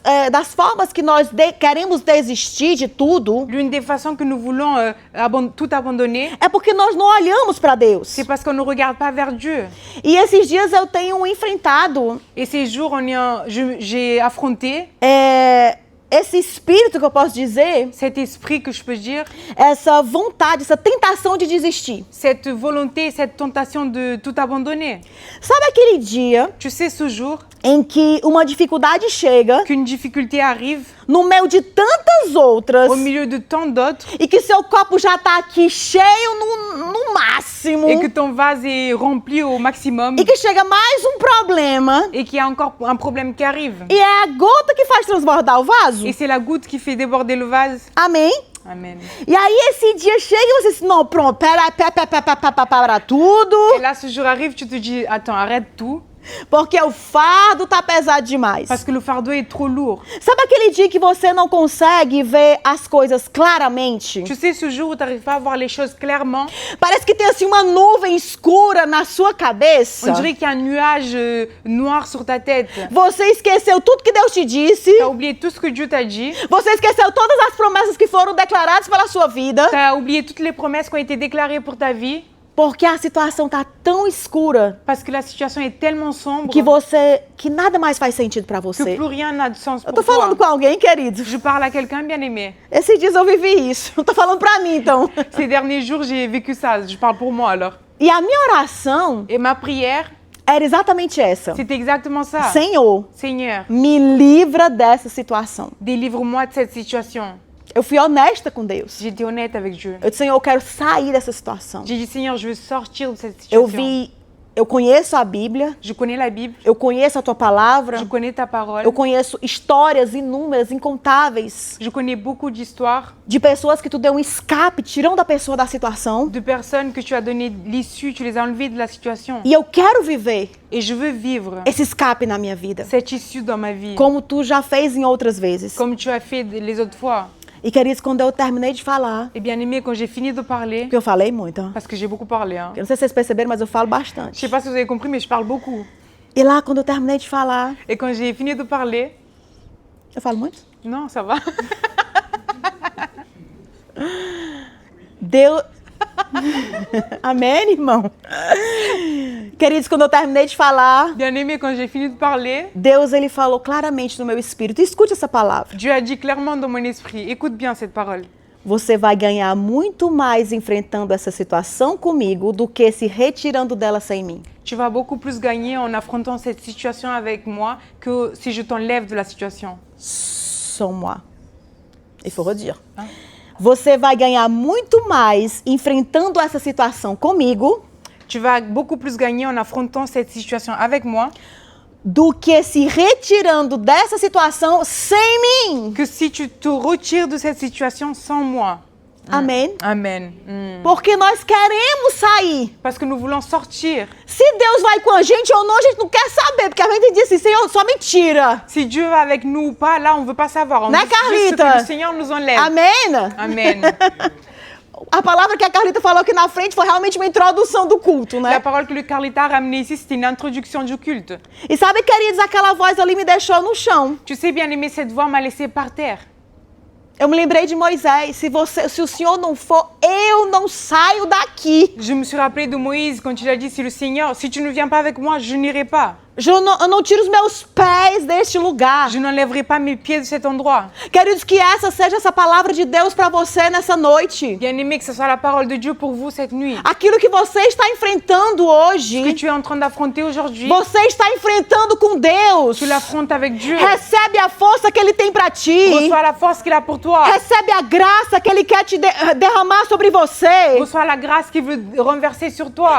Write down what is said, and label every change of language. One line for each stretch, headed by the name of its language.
Portuguese: Das formas que nós queremos desistir de tudo
French: L'une des façons que nous voulons tout abandonner,
Portuguese: é porque nós não olhamos para Deus.
French: c'est parce qu'on ne regarde pas vers Dieu.
Portuguese: E esses dias eu tenho enfrentado
French: Et ces jours, j'ai affronté
Portuguese: esse espírito que eu posso dizer,
French: cet esprit que je peux dire,
Portuguese: essa vontade, essa tentação de desistir.
French: cette volonté, cette tentation de tout abandonner.
Portuguese: Sabe aquele dia
French: Tu sais ce jour
Portuguese: em que uma dificuldade chega
French: qu'une difficulté arrive
Portuguese: no meio de tantas outras
French: au milieu de tant d'autres
Portuguese: e que seu copo já tá aqui cheio no máximo
French: et que ton vase est rempli au maximum
Portuguese: e que chega mais um problema
French: et qu'il y a encore un problème qui arrive.
Portuguese: e é a gota que faz transbordar o vaso.
French: Et c'est la goutte qui fait déborder le vase.
Portuguese: Amém?
French: Amen.
Portuguese: E aí esse dia chega e você diz, não, pronto, para tudo,
French: Et là, ce jour arrive, tu te dis, attends, arrête tout,
Portuguese: porque o fardo tá pesado demais.
French: parce que le fardeau est trop lourd.
Portuguese: Sabe aquele dia que você não consegue ver as coisas claramente?
French: Tu sais, ce jour où tu n'arrives pas à voir les choses clairement,
Portuguese: Parece que tem assim uma nuvem escura na sua cabeça.
French: on dirait qu'il y a un nuage noir sur ta tête.
Portuguese: Você esqueceu tudo que Deus te disse.
French: Tu as oublié tout ce que Dieu t'a dit.
Portuguese: Você esqueceu todas as promessas que foram declaradas pela sua vida.
French: Tu as oublié toutes les promesses qui ont été déclarées pour ta vie.
Portuguese: Porque a situação tá tão escura
French: Parce que la situation est tellement sombre
Portuguese: que nada mais faz sentido pra
French: que
Portuguese: você.
French: plus rien n'a de sens
Portuguese: Eu
French: pour
Portuguese: tô falando
French: toi.
Portuguese: com alguém, querido.
French: Je parle à quelqu'un bien aimé.
Portuguese: Esses dias eu vivi isso. Eu tô falando pra mim, então.
French: Ces derniers jours, j'ai vécu ça. Je parle pour moi alors.
Portuguese: E a minha oração
French: Et ma prière,
Portuguese: era exatamente essa.
French: c'est exactement ça.
Portuguese: Senhor,
French: Seigneur,
Portuguese: me livra dessa situação.
French: délivre-moi de cette situation.
Portuguese: Eu fui honesta com Deus.
French: J'étais honnête avec Dieu.
Portuguese: Eu disse, Senhor, eu quero sair dessa situação.
French: J'ai dit, Seigneur, je veux sortir de cette
Portuguese: Eu
French: situation.
Portuguese: eu conheço a Bíblia,
French: Je connais la Bible,
Portuguese: eu conheço a tua palavra,
French: je connais ta parole,
Portuguese: eu conheço histórias inúmeras, incontáveis,
French: je connais beaucoup d'histoires
Portuguese: de pessoas que tu deu um escape, tirando a pessoa da situação.
French: de personnes que tu as donné l'issue, tu les as enlevées de la situation.
Portuguese: E eu quero viver
French: Et je veux vivre
Portuguese: esse escape na minha vida,
French: cette issue dans ma vie,
Portuguese: como tu já fez em outras vezes.
French: comme tu as fait les autres fois.
Portuguese: E queridos, quando eu terminei de falar,
French: Et bien aimé, quand j'ai fini de parler,
Portuguese: porque eu falei muito, hein?
French: parce que j'ai beaucoup parlé, hein.
Portuguese: Eu não sei se vocês perceberam, mas eu falo
French: Je
Portuguese: bastante.
French: sais pas si vous avez compris, mais je parle beaucoup.
Portuguese: E lá, quando eu terminei de falar,
French: Et quand j'ai fini de parler,
Portuguese: eu falo muito?
French: non, ça va.
Portuguese: Deus... Amém, irmão? Queridos, quando eu terminei de falar,
French: Bien aimé, quand j'ai fini de parler,
Portuguese: Deus, ele falou claramente no meu espírito. Escute essa palavra.
French: Dieu a dit clairement dans mon esprit, écoute bien cette parole.
Portuguese: Você vai ganhar muito mais enfrentando essa situação comigo do que se retirando dela sem mim.
French: Tu vas beaucoup plus gagner en affrontant cette situation avec moi que si je t'enlève de la situation. Sans moi. Il faut redire.
Portuguese: Você vai ganhar muito mais enfrentando essa situação comigo
French: Tu vas beaucoup plus gagner en affrontant cette situation avec moi
Portuguese: do que se retirando dessa situação sem mim.
French: que si tu te retires de cette situation sans moi.
Portuguese: Amém?
French: Amen.
Portuguese: Porque nós queremos sair.
French: Parce que nous voulons sortir.
Portuguese: Se Deus vai com a gente ou não, a gente não quer saber. Porque a gente diz assim, Senhor, só me tira.
French: Si Dieu va avec nous ou pas, là, on ne veut pas savoir. On
Portuguese: Né,
French: veut juste
Portuguese: Carlita?
French: que le Seigneur nous enlève.
Portuguese: Amém?
French: Amen.
Portuguese: A palavra que a Carlita falou aqui na frente foi realmente uma introdução do culto,
French: La
Portuguese: né?
French: parole que le Carlita a ramenée ici, c'était une introduction du culte.
Portuguese: E sabe, queridos, aquela voz ali me deixou no chão.
French: Tu sais, bien aimé, cette voix m'a laissé par terre.
Portuguese: Eu me lembrei de Moisés. Se o Senhor não for, eu não saio daqui.
French: Je me suis rappelé de Moïse quand il a dit, si tu ne viens pas avec moi, je n'irai pas.
Portuguese: eu não tiro os meus pés deste lugar.
French: Je n'enlèverai pas mes pieds de cet endroit.
Portuguese: Queridos, que essa seja essa palavra de Deus para você nessa noite.
French: Bien-aimé, que ce soit la parole de Dieu pour vous cette nuit.
Portuguese: Aquilo que você está enfrentando
French: Ce que
Portuguese: hoje,
French: tu es en train d'affronter aujourd'hui,
Portuguese: você está enfrentando com Deus.
French: tu l'affrontes avec Dieu.
Portuguese: Recebe a força que Ele tem para ti.
French: Reçois la force qu'il a pour toi.
Portuguese: Recebe a graça que Ele quer te derramar sobre você.
French: Reçois la grâce qu'il veut renverser sur toi.